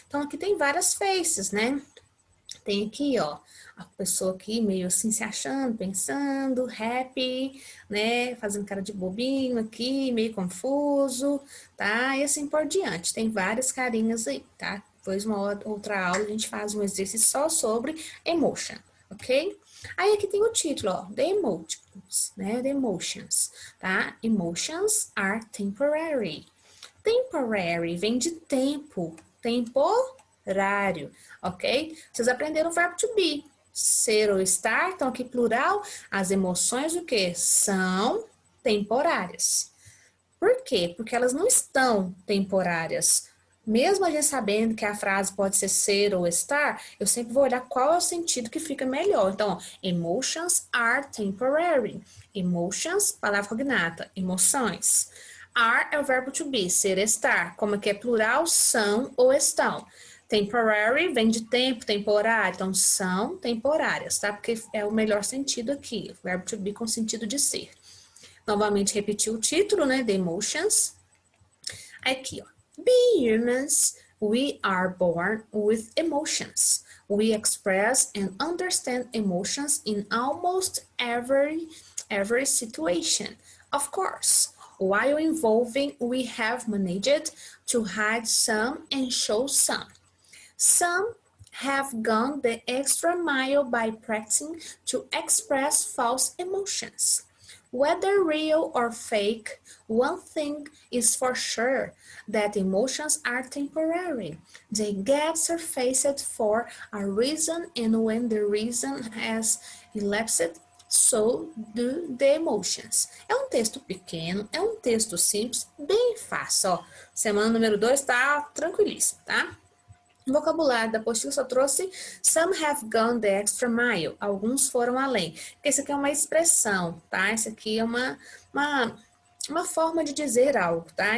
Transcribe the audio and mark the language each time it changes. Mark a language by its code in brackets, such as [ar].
[pt] Então, aqui tem várias faces, né? Tem aqui, ó, a pessoa aqui meio assim se achando, pensando, happy, né, fazendo cara de bobinho aqui, meio confuso, tá? E assim por diante. Tem várias carinhas aí, tá? Depois uma outra aula a gente faz um exercício só sobre emotion, ok? Aí aqui tem o título, ó, [en] The Emotions, [pt] né? [en] The Emotions, tá? Emotions are temporary. [pt] Temporary vem de tempo, temporário, ok? Vocês aprenderam o verbo to be, ser ou estar, então aqui plural, as emoções o quê? São temporárias. Por quê? Porque elas não estão temporárias. Mesmo a gente sabendo que a frase pode ser ou estar, eu sempre vou olhar qual é o sentido que fica melhor. [en] Então, ó, emotions are temporary. [pt] Emotions, palavra cognata, emoções. Are é o verbo to be, ser, estar. Como que é plural, são ou estão. Temporary vem de tempo, temporário, então são temporárias, tá? Porque é o melhor sentido aqui, o verbo to be com sentido de ser. Novamente repetir o título, né? [en] The emotions. Aqui, ó. Being humans, we are born with emotions. We express and understand emotions in almost every situation. Of course, while involving, we have managed to hide some and show some. Some have gone the extra mile by practicing to express false emotions. Whether real or fake, one thing is for sure, that emotions are temporary. They get surfaced for a reason, and when the reason has elapsed, so do the emotions. [pt] É um texto pequeno, é um texto simples, bem fácil, ó. Semana número 2 tá tranquilíssimo, tá? O vocabulário da apostila só trouxe [en] some have gone the extra mile. [pt] Alguns foram além. Esse aqui é uma expressão, tá? Esse aqui é uma forma de dizer algo, tá?